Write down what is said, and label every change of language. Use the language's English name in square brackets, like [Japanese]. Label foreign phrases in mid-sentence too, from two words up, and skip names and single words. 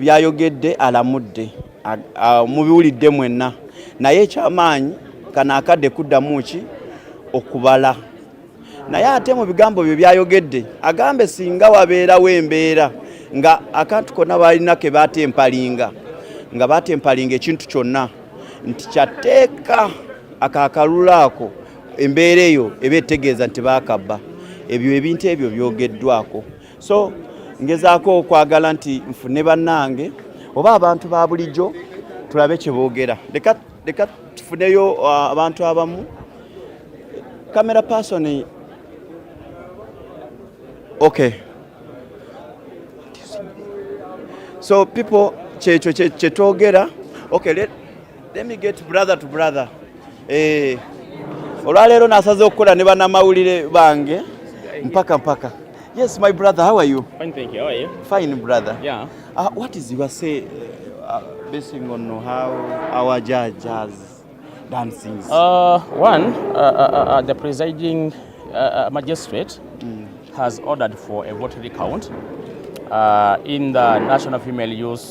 [Ganda] byayogedde alamudde mubiwulidde mwenna naye ekyamaanyi kana akadde kuddamu ki okubala naye ate mu bigambo bye byayogedde agambe singa wabeerawo embeera nga akantu konna balina ke batempalinga nga batempalinga ekintu kyonna nti kyateeka akakalula ako embeera eyo eba etegeeza nti baakabba ebyo ebintu ebyo byogeddwako. So ngezaako okwagala nti nfune bannange oba abantu ba bulijjo tulabe kye boogera. Leka tufuneyo abantu abamu. [English] Camera person. Okay. [Ganda] So people kye twogera. [English] Okay, let me get brother to brother. [Ganda] Olwaleero nasaze okukola ne bannamawulire bange mpaka. [English] Yes, my brother, how are you? Fine, thank you. How are you? Fine, brother. Yeah. What is your say basing on how our judge has done things? The presiding magistrate has ordered for a vote recount in the National Female Youth.